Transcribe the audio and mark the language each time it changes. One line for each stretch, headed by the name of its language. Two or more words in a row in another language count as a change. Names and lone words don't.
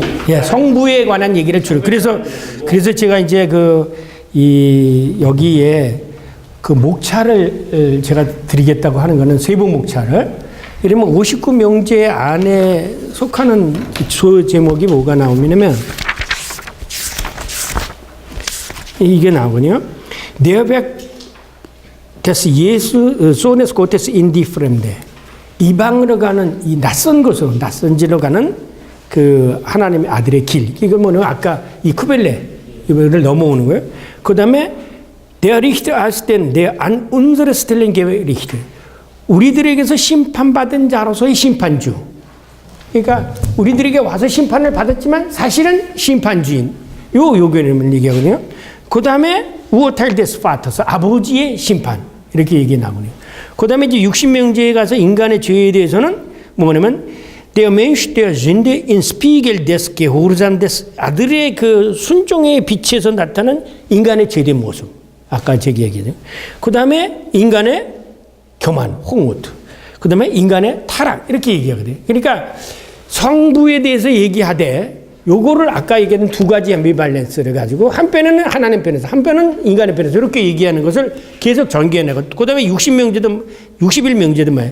Korean: 예, 성부에 관한 얘기를 주로. 그래서 제가 이제 여기에 그 목차를 제가 드리겠다고 하는 거는 세부 목차를. 이러면 59명제 안에 속하는 조 제목이 뭐가 나오냐면 이게 나오거든요.
German: Der Weg des Jesus Sohnes Gottes in die Fremde.
Korean: 이방으로 가는 이 낯선 곳으로, 낯선 지로 가는 그 하나님의 아들의 길. 이거 뭐냐면 아까 이 쿠벨레, 이거를 넘어오는 거예요. 그 다음에
German: Der Richter als den, der an unsere Stellen gerichtet.
Korean: 우리들에게서 심판받은 자로서의 심판주. 그러니까 우리들에게 와서 심판을 받았지만 사실은 심판주인. 요 개념을 얘기하거든요. 그 다음에
German: Urteil des Vaters,
Korean: 아버지의 심판. 이렇게 얘기 나오네요. 그 다음에 이제 60명제에 가서 인간의 죄에 대해서는 뭐냐면
German: Der Mensch der Sünde in Spiegel des Gehorsam des
Korean: 아들의 그 순종의 빛에서 나타나는 인간의 죄된 모습. 아까 제가 얘기했죠. 그 다음에 인간의 교만, 홍무트. 그 다음에 인간의 타락. 이렇게 얘기하거든요. 그러니까 성부에 대해서 얘기하되 요거를 아까 얘기했던 두 가지 앰비발렌스를 가지고 한 편은 하나님 편에서 한 편은 인간의 편에서 이렇게 얘기하는 것을 계속 전개해내고 그 다음에 60명제도 61명제도 뭐예요?